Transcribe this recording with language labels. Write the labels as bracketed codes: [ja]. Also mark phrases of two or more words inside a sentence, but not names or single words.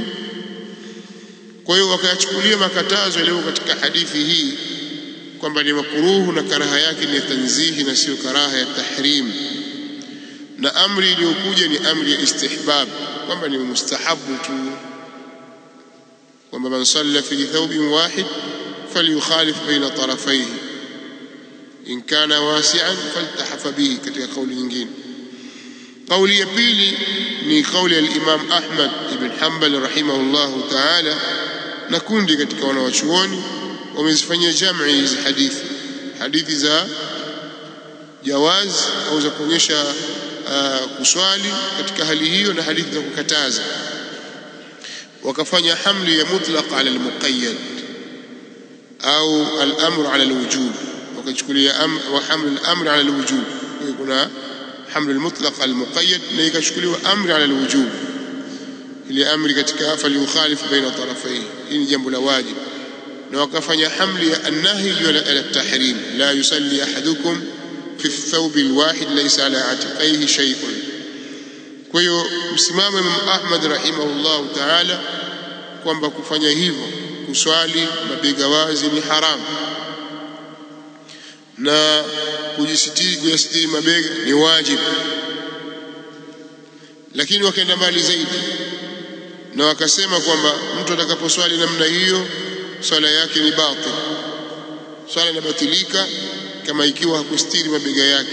[sw] Kwa hiyo wakayachukulia makatazo yaliyo katika hadithi hii kwamba ni makruhu na karaha yake ni tanzihi na sio karaha ya tahrim, na amri iliyokuja ni amri ya istihbab, kwamba ni mustahabu tu, kwamba [ar] من صلى في ثوب واحد فليخالف بين طرفيه إن كان واسعا فليلتحف به, [sw] katika kauli nyingine. Kauli ya pili ni kauli ya Imam Ahmad ibn Hanbal [ar] رحمه الله تعالى, [sw] na kundi katika wanawachuoni wamezifanyia jam'i hizi hadithi za jawaz au za kuonyesha kuswali katika hali hiyo na hadithi za kukataza, wakafanya hamli ya [ar] مطلق على المقيد [sw] au [ar] الأمر على الوجوب, [sw] wakachukulia [ar] وحمل الأمر على الوجوب. [sw] Kuna [ar] حمل المطلق المقيد [sw] na ikachukuliwa amri [ar] على الوجوب, [sw] ile amri katika [ar] فليخالف بين طرفيه, [sw] hii ni jambo la wajib. Na wakafanya hamli ya [ar] النهي على التحريم, لا يصلي أحدكم في الثوب الواحد ليس على عاتقيه شيء. [sw] Kwa hiyo msimamo Imam Ahmad [ar] رحمه الله تعالى [sw] kwamba kufanya hivyo, kuswali mabega wazi, ni haramu, na kujisitiri mabega ni wajibu. Lakini wakaenda mbali zaidi na wakasema kwamba mtu atakaposwali namna hiyo swala yake ni batil, swala inabatilika kama ikiwa hakustiri mabega yake.